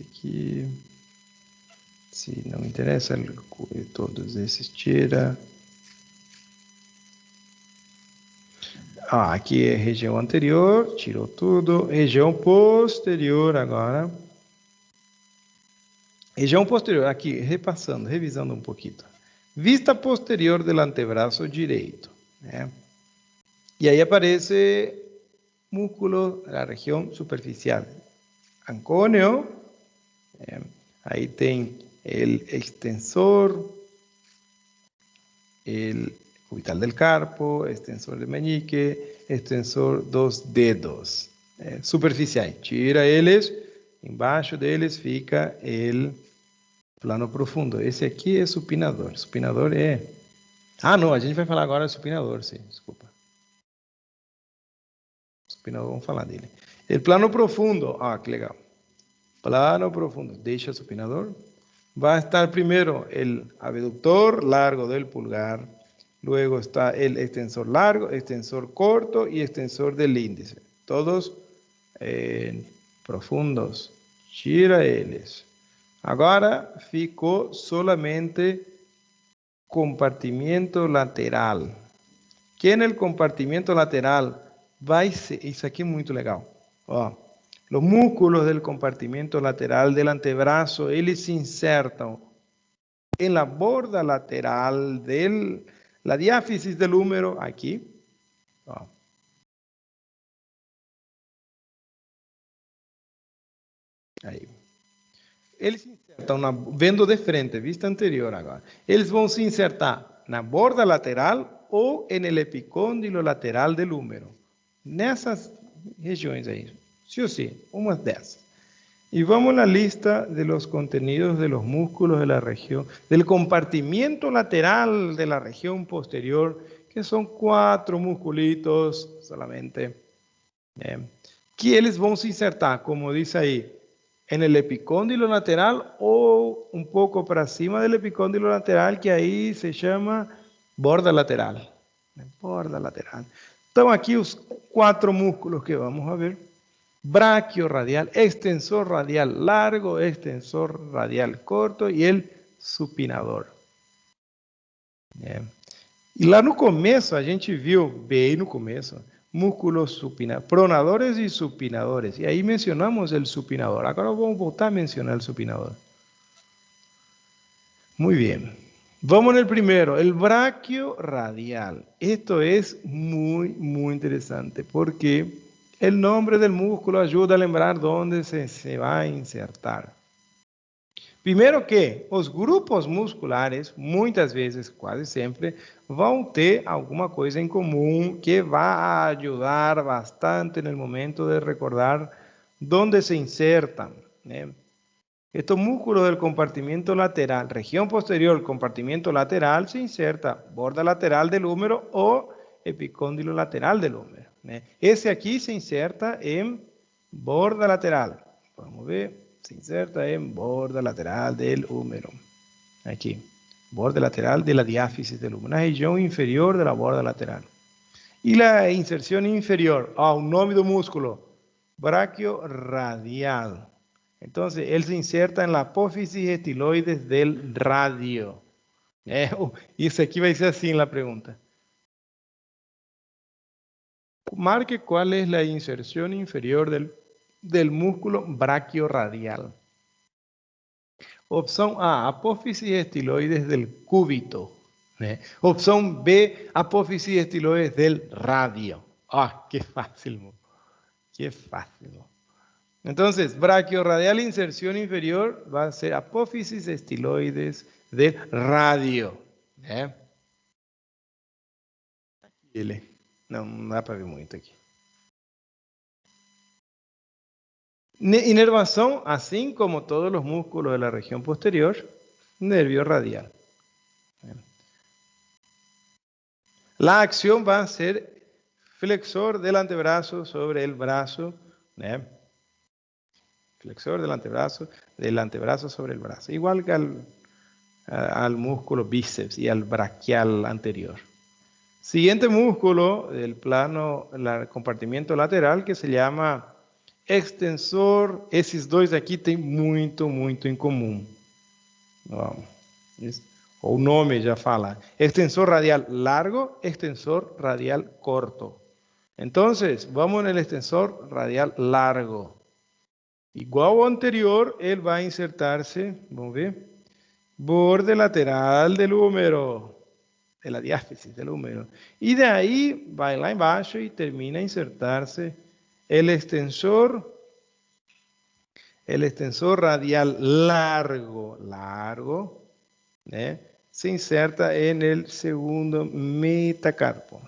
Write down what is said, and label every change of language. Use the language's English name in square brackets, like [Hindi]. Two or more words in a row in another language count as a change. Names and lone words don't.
[Spanish] aquí. Sí, [Portuguese] não me interessa, todos esses tira. Aqui é região anterior, tirou tudo. Região posterior agora. Região posterior, aqui, repassando, revisando um pouquinho. Vista posterior do antebraço direito. Né? E aí aparece músculo da região superficial. [Spanish] Ancônio. [Portuguese] Aí tem [Spanish] el extensor, el cubital del carpo, extensor de meñique, [Portuguese] extensor dos dedos. Superficiais. Tira eles, embaixo deles fica [Spanish] el plano profundo. [Portuguese] Esse aqui é supinador. Supinador é... não, a gente vai falar agora de supinador, sim, desculpa. Supinador, vamos falar dele. [Spanish] El plano profundo, [Portuguese] que legal. Plano profundo, deixa o supinador. [Spanish] Va a estar primero el abductor largo del pulgar, luego está el extensor largo, extensor corto y extensor del índice. [Portuguese] Todos profundos. Tira eles. Agora ficou solamente compartimento lateral. Que no compartimento lateral vai ser... Isso aqui é muito legal. [Spanish] Los músculos del compartimento lateral del antebrazo, ellos se insertan en la borda lateral de la diáfisis del húmero, aquí. [Portuguese] Aí. Eles se insertam, vendo de frente, vista anterior agora. Eles vão se insertar na borda lateral ou no epicôndilo lateral [Spanish] del húmero. [Portuguese] Nessas regiões aí. [Spanish] Sí o sí, [Portuguese] uma dessas. [Spanish] Y vamos a la lista de los contenidos de los músculos de la región, del compartimiento lateral de la región posterior, que son 4 musculitos solamente, que [Portuguese] eles vão se insertar, [Spanish] como dice ahí, en el epicóndilo lateral o un poco [Portuguese] para cima [Spanish] del epicóndilo lateral, que ahí se llama borda lateral. [Portuguese] Borda lateral. Estão aqui os 4 músculos que [Spanish] vamos a ver. Braquio radial, extensor radial largo, extensor radial corto y el supinador. [Portuguese] E lá no começo, a gente viu, bem no começo, músculos supinadores, pronadores e supinadores. E aí mencionamos o supinador. Agora vamos voltar a mencionar o supinador. [Spanish] Muy bien. [Portuguese] Vamos no primeiro, [Spanish] el braquio radial. Esto es muy interesante porque el nombre del músculo ayuda a lembrar dónde se va a insertar. [Portuguese] Primeiro que os grupos musculares, muitas vezes, quase sempre, vão ter alguma coisa em comum que vai ajudar bastante no momento de recordar [Spanish] dónde se insertan. Estos músculos del compartimento lateral, región posterior, compartimento lateral, se inserta borda lateral del húmero o epicóndilo lateral del húmero. [Portuguese] Esse aqui se inserta em borda lateral. Vamos ver, se inserta em borda lateral [Spanish] del húmero. [Portuguese] Aqui, borda lateral [Spanish] de la diáfisis del húmero, [Portuguese] na região inferior da borda lateral. E a inserção inferior, o nome do músculo, braquio radial. Então, ele se inserta na [Spanish] apófisis estiloides del radio. [Portuguese] Isso aqui vai ser assim a pergunta. [Spanish] Marque cuál es la inserción inferior del músculo braquiorradial. Opción A, apófisis estiloides del cúbito. Opción B, apófisis estiloides del radio. Qué fácil. Qué fácil. Entonces, braquiorradial, inserción inferior, va a ser apófisis estiloides del radio. [Portuguese] Não dá para ver muito aqui. Inervação, assim como todos os músculos da região posterior, [Spanish] nervio radial. [Portuguese] A ação vai ser [Spanish] flexor del antebrazo sobre el brazo, flexor del antebrazo sobre el brazo, igual que al músculo bíceps y al braquial anterior. Siguiente músculo del plano, el compartimiento lateral, que se llama extensor, [Portuguese] esses dois aqui tem muito em comum. Vamos. O nome já fala. [Spanish] Extensor radial largo, extensor radial corto. Entonces, vamos en el extensor radial largo. [Portuguese] Igual ao anterior, ele vai insertar-se, vamos ver, [Spanish] borde lateral del húmero, de la diáfisis del húmero. Y de ahí va [Portuguese] lá embaixo [Spanish] y termina a insertarse el extensor radial largo, se inserta en el segundo metacarpo.